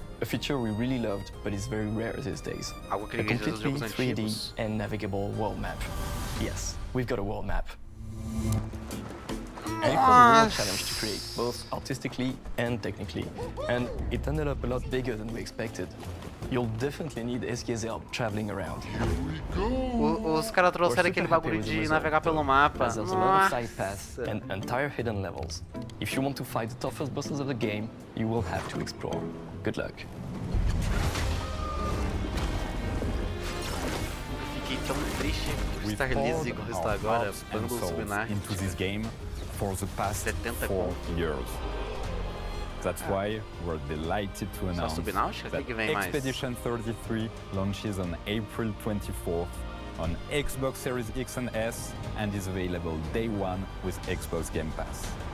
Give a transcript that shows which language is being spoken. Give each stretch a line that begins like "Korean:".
English: A feature we really loved, but is very rare these days. A completely 3D and navigable world map. Yes, we've got a world map. And it was a real challenge to create, both artistically and technically. And it ended up a lot bigger than we expected. You'll definitely need SK's help traveling around.
Portuguese: Os caras trouxeram aquele bagulho de navegar pelo mapa.
English: There's a lot of side paths and entire hidden levels. If you want to fight the toughest bosses of the game, you will have to explore. Good luck.
Portuguese: Fiquei tão triste por estar liso igual está agora, bando subnar.
English: Into this game for the past 4 years. That's why we're delighted to announce that Expedition 33 launches on April 24th on Xbox Series X and S and is available day one with Xbox Game Pass.